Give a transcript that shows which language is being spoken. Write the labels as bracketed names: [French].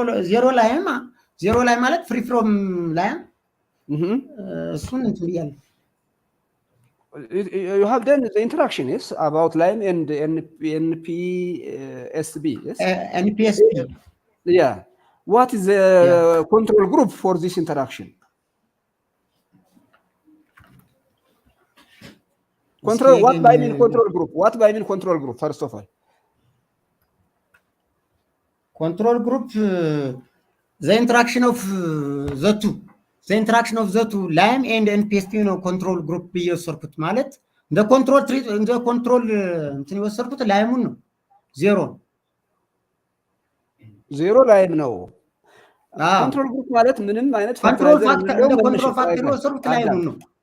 [Amharic] Zero ላይም ዜሮ ላይ ማለት ፍሪ ፍሮም ላይም እሱን እንትን ብያለሁ። [English] You have done the interaction, yes, about lime and NPSB, yes? NPSB. Yeah. What is the control group for this interaction? Control. What by mean control group? What by mean control group? First of all, control group, the interaction of the two. The interaction of the two lime and NPSB ነው ኮንትሮል ግሩፕ [Amharic] እየወሰድኩት ማለት እንደ ኮንትሮል እንትን የወሰድኩት ላይሙን ነው። ዜሮ ላይም ነው። ኮንትሮል ግሩፕ ማለት ምንም አይነት ኮንትሮል ፋክተር እንደ ኮንትሮል ፋክተር የወሰድኩት ላይሙን ነው።